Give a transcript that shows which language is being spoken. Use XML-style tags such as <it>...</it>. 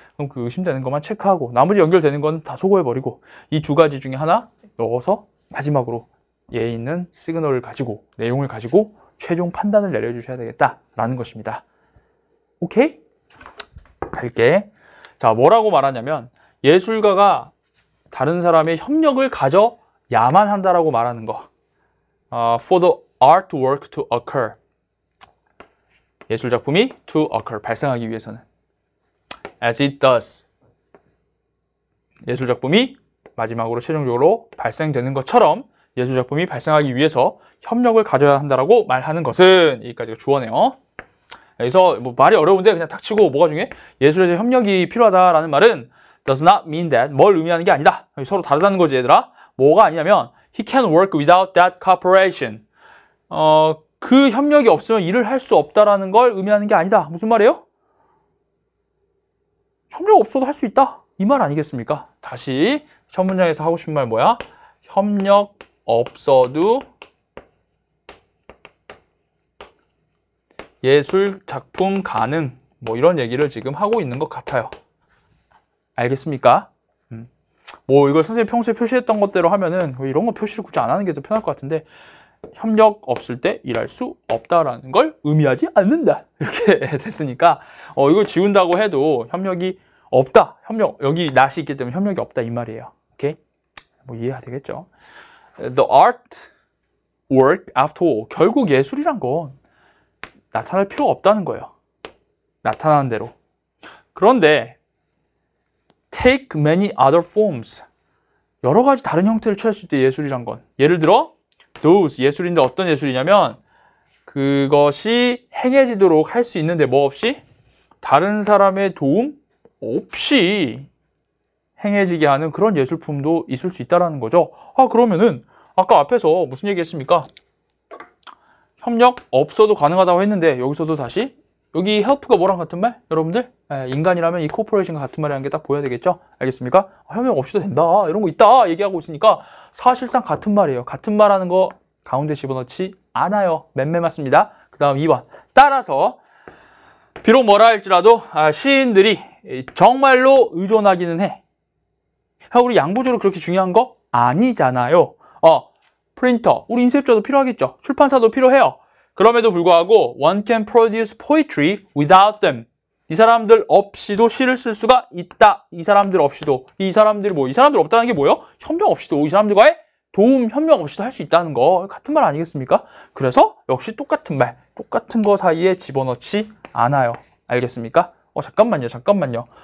<ko>그럼 그 의심되는 것만 체크하고 나머지 연결되는 건 다 소거해버리고 이 두 가지 중에 하나 넣어서 마지막으로 얘에 있는 시그널을 가지고 내용을 가지고 최종 판단을 내려주셔야 되겠다라는 것입니다. 오케이? 갈게. 자, 뭐라고 말하냐면 예술가가 다른 사람의 협력을 가져야만 한다라고 말하는 거.</ko> <en>For the artwork to occur.</en> <ko>예술작품이</ko> <en>to occur,</en> <ko>발생하기 위해서는.</ko> <en>As it does.</en> <ko>예술작품이 마지막으로 최종적으로 발생되는 것처럼 예술작품이 발생하기 위해서 협력을 가져야 한다라고 말하는 것은 여기까지가 주어네요. 여기서 뭐 말이 어려운데 그냥 닥치고 뭐가 중요해? 예술에서 협력이 필요하다라는 말은</ko> <en>does not mean that</en> <ko>뭘 의미하는 게 아니다. 서로 다르다는 거지 얘들아. 뭐가 아니냐면</ko> <en>he can work without that cooperation.</en> <ko>그 협력이 없으면 일을 할 수 없다라는 걸 의미하는 게 아니다. 무슨 말이에요? 협력 없어도 할 수 있다. 이 말 아니겠습니까? 다시 첫 문장에서 하고 싶은 말 뭐야? 협력 없어도 예술 작품 가능. 뭐 이런 얘기를 지금 하고 있는 것 같아요. 알겠습니까? 뭐 이걸 선생님이 평소에 표시했던 것대로 하면은 이런 거 표시를 굳이 안 하는 게 더 편할 것 같은데 협력 없을 때 일할 수 없다라는 걸 의미하지 않는다. 이렇게 됐으니까 이걸 지운다고 해도 협력이 없다. 여기 not이 있기 때문에 협력이 없다 이 말이에요. 오케이? 뭐 이해가 되겠죠?</ko> <en>The art work after all.</en> <ko>결국 예술이란 건 나타날 필요가 없다는 거예요. 나타나는 대로. 그런데</ko> <en>take many other forms.</en> <ko>여러 가지 다른 형태를 취했을 때 예술이란 건 예를 들어 those 예술인데 어떤 예술이냐면 그것이 행해지도록 할 수 있는데 뭐 없이? 다른 사람의 도움 없이 행해지게 하는 그런 예술품도 있을 수 있다는 거죠. 그러면은 아까 앞에서 무슨 얘기 했습니까? 협력 없어도 가능하다고 했는데 여기서도 다시 여기 help가 뭐랑 같은 말? 여러분들? 인간이라면 이 corporation과 같은 말이라는 게 딱 보여야 되겠죠? 알겠습니까? 협력 없이도 된다. 이런 거 있다. 얘기하고 있으니까 사실상 같은 말이에요. 같은 말하는 거 가운데 집어넣지 않아요. 맴매 맞습니다. 그 다음 2번. 따라서 비록 뭐라 할지라도 시인들이 정말로 의존하기는 해. 우리 양보적으로 그렇게 중요한 거 아니잖아요. 프린터, 우리 인쇄업자도 필요하겠죠. 출판사도 필요해요. 그럼에도 불구하고</ko> <en>one can produce poetry without them.</en> <ko>이 사람들 없이도 시를 쓸 수가 있다. 이 사람들 없이도. 이 사람들 없다는 게 뭐예요? 협력 없이도. 이 사람들과의 도움, 협력 없이도 할 수 있다는 거. 같은 말 아니겠습니까? 그래서 역시 똑같은 말, 똑같은 거 사이에 집어넣지 않아요. 알겠습니까? 잠깐만요.</ko>